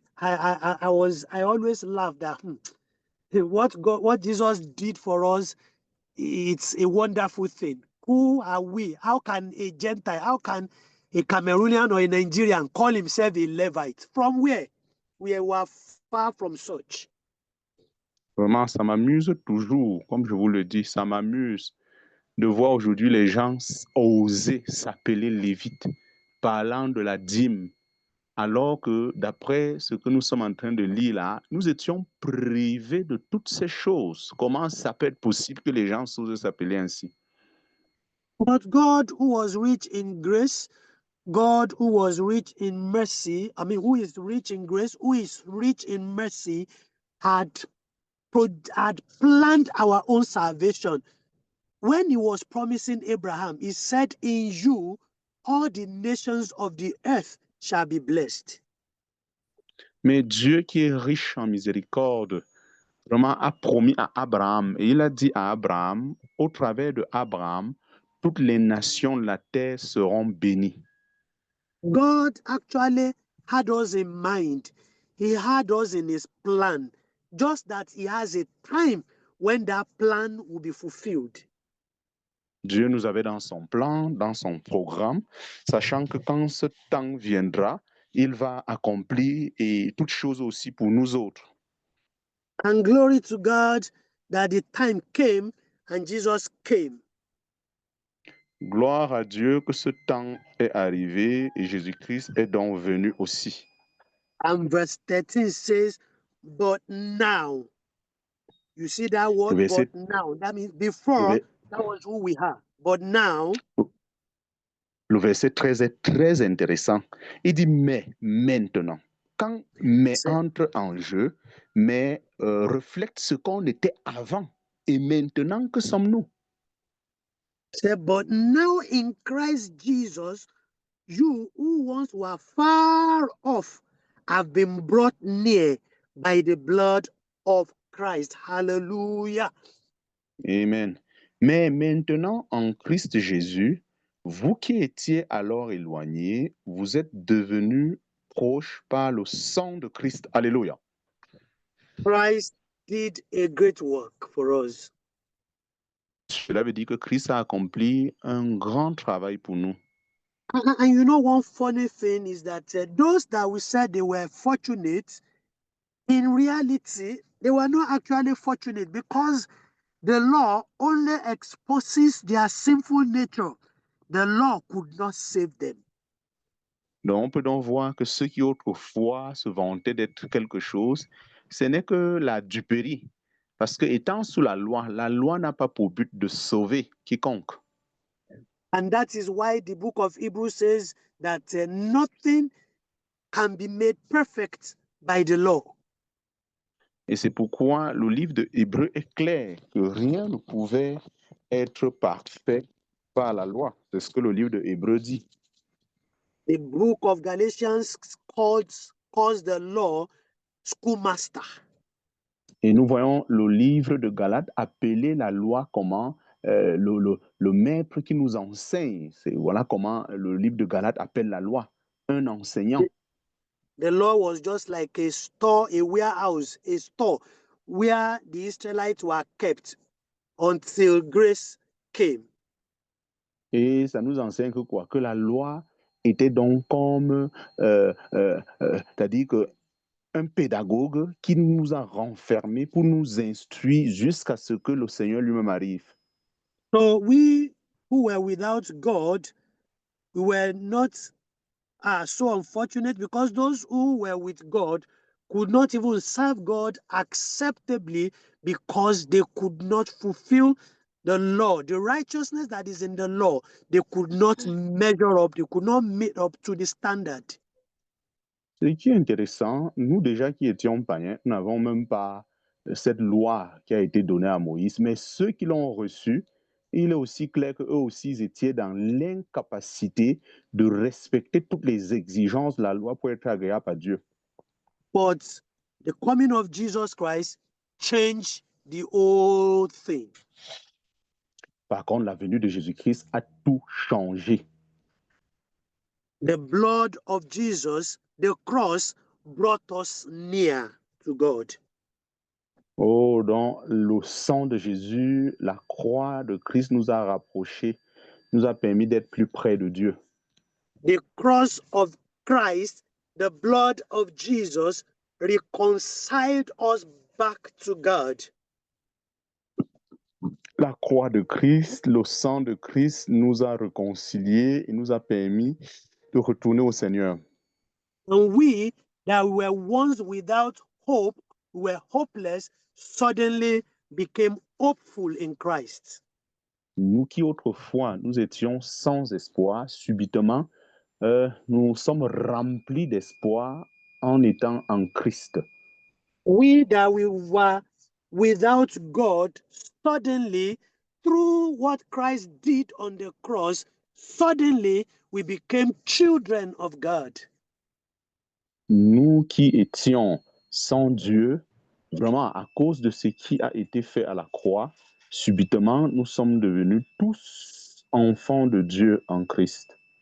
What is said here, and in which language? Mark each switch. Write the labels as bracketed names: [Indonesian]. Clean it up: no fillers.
[English] I always laugh that what Jesus did for us, it's a wonderful thing. Who are we? How can a Gentile, how can a Cameroonian or a Nigerian call himself a Levite? From where? We were far from such. [French] Vraiment, ça m'amuse toujours, comme je vous le dis, ça m'amuse de voir aujourd'hui les gens oser s'appeler lévites, parlant de la dîme, alors que d'après ce que nous sommes en train de lire là, nous étions privés de toutes ces choses. Comment ça peut être possible que les gens osent s'appeler ainsi? [English] But God, who was rich in grace, God, who was rich in mercy, who is rich in grace, who is rich in mercy, had planned our own salvation. When he was promising Abraham, he said, in you, all the nations of the earth shall be blessed. [French] Mais Dieu qui est riche en miséricorde, vraiment a promis à Abraham, et il a dit à Abraham, au travers de Abraham, toutes les nations de la terre seront bénies. [English] God actually had us in mind. He had us in his plan, just that he has a time when that plan will be fulfilled. [French] Dieu nous avait dans son plan, dans son programme, sachant que quand ce temps viendra, il va accomplir et toutes choses aussi pour nous autres. [English] And glory to God that the time came and Jesus came. [French] Gloire à Dieu que ce temps est arrivé et Jésus-Christ est donc venu aussi. [English] And verse 13 says, but now. You see that word, [French] Verset, [English] but now. That means before, that was who we are. But now. [French] Le verset 13 est très intéressant. Il dit mais maintenant. Quand mais entre en jeu, mais reflète ce qu'on était avant. Et maintenant, que sommes-nous? [English] But now in Christ Jesus, you who once were far off have been brought near by the blood of Christ. Hallelujah. Amen. [French] Mais maintenant, en Christ Jésus, vous qui étiez alors éloignés, vous êtes devenus proches par le sang de Christ. Alléluia. [English] Christ did a great work for us. [French] Cela veut dire que Christ a accompli un grand travail pour nous. [English] And you know, one funny thing is that those that we said they were fortunate, in reality, they were not actually fortunate because the law only exposes their sinful nature. The law could not save them. [French] Donc, on peut donc voir que ceux qui autrefois se vantaient d'être quelque chose, ce n'est que la duperie. Parce que étant sous la loi n'a pas pour but de sauver quiconque. [English] And that is why the book of Hebrews says that nothing can be made perfect by the law. [French] Et c'est pourquoi le livre de Hébreux est clair, que rien ne pouvait être parfait par la loi. C'est ce que le livre de Hébreux dit. [English] The book of Galatians calls the law schoolmaster. [French] Et nous voyons le livre de Galates appeler la loi comment le maître qui nous enseigne. Voilà comment le livre de Galates appelle la loi, un enseignant. [English] The law was just like a store, a warehouse, a store where the Israelites were kept until grace came. [French] Et ça nous enseigne que quoi? Que la loi était donc comme, c'est-à-dire que un pédagogue qui nous a renfermés pour nous instruire jusqu'à ce que le Seigneur lui-même arrive. [English] So we who were without God, we were not so unfortunate because those who were with God could not even serve God acceptably because they could not fulfill the law. The righteousness that is in the law, they could not measure up, they could not meet up to the standard. [French] Ce qui est intéressant, nous déjà qui étions païens, nous n'avons même pas cette loi qui a été donnée à Moïse, mais ceux qui l'ont reçue, il est aussi clair qu'eux aussi ils étaient dans l'incapacité de respecter toutes les exigences de la loi pour être agréable à Dieu. [English] But the coming of Jesus Christ changed the whole thing. [French] Par contre, la venue de Jésus-Christ a tout changé. [English] The blood of Jesus, the cross, brought us near to God. [French] Oh, dans le sang de Jésus, la croix de Christ nous a rapprochés, nous a permis d'être plus près de Dieu. [English] The cross of Christ, the blood of Jesus, reconciled us back to God. [French] La croix de Christ, le sang de Christ nous a réconciliés et nous a permis de retourner au Seigneur. [English] And we that were once without hope, were hopeless, suddenly became hopeful in Christ. [French] Nous qui autrefois nous étions sans espoir, subitement, nous sommes remplis d'espoir en étant en Christ. [English] We that we were without God, suddenly, through what Christ did on the cross, suddenly we became children of God. [French] Nous qui étions sans Dieu, vraiment à cause de ce qui a été fait à la croix, subitement, nous sommes devenus tous enfants de Dieu en Christ.